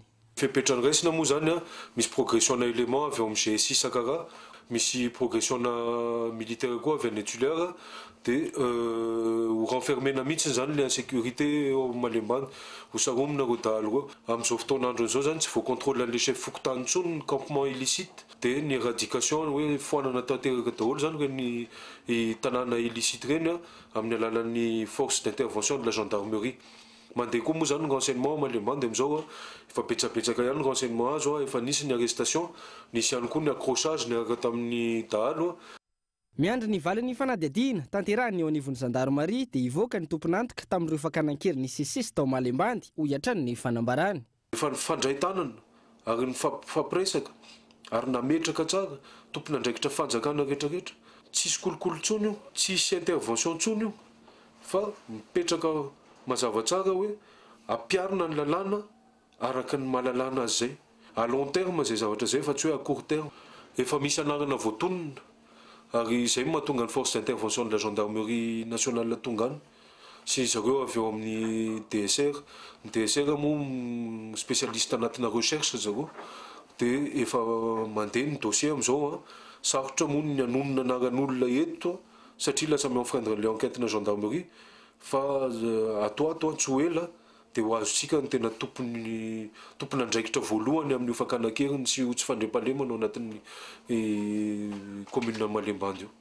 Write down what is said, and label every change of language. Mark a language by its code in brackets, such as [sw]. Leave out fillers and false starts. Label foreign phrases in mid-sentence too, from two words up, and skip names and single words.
[mg] Fepetrany raisina moa zany misy [fr] progression élément [mg] avy amin'ny GSI Sakara, misy [fr] progression militaire [mg] koa avy any tulaire de ho renfermena mihitsy zany le [fr] insécurité au [mg] Malaimbandy ho saromina ro dahalo ro amin'izao fotoan'andro zao zany tsy voacontrôle an'le chef fokotany intsony ny [fr] campement illicite [mg] de ny éradication hoe foanana tanteraka daholo zany reny tanàna illicite reny amin'ny alalan'ny [fr] force d'intervention de la gendarmerie. [mg] Mandeha koa moa zany ny renseignement Malaimbandy amin'izao efa betsabetsaka ihany ny renseignement azo efa nisy ny arrestation, nisy ihany koa ny accrochage niaraka tamin'ny dahalo. Miandry ny valin'ny fanadihadiana tanterahany eo anivon'ny gendarmerie dia ivoaka ny tompon'antoka tamin'ireo fakanankeri ny sesesy tao Malaimbandy ho iatrany ny fanambarany. Efa nifandray tanana ary ny fampiresaka ary nametraka tsara tompon'andraikitra fanjakana rehetrarehetra. Tsisy kolokolo tsony io, tsisy intervention tsony io fa mipetraka mazava tsara hoe ampiarina ny lalàna araka ny mahalalàna azy zay. [fr] À long terme [mg] zay zavatra zay fa tsy hoe [fr] à court terme. [mg] Efa misy anarana voatonona ary izay mahatonga ny [fr] force d'intervention de la gendarmerie nationale [mg] tonga any sy zareo avy eo amin'ny DSR. Ny DSR moa spécialiste anatina recherche zareo dia efa mandeha ny dossier amin'izao sarotra moa ny anonona anaran'olona eto satria lasa mi-enfreindre le enquête na gendarmerie fa ato tsy ho ela dia ho azontsika ny tena tompon'andraikitra voalohany amin'ny fakanakeriny sy ho tsy fandriam-pahalemana ao anatin'ny commune Malaimbandy io.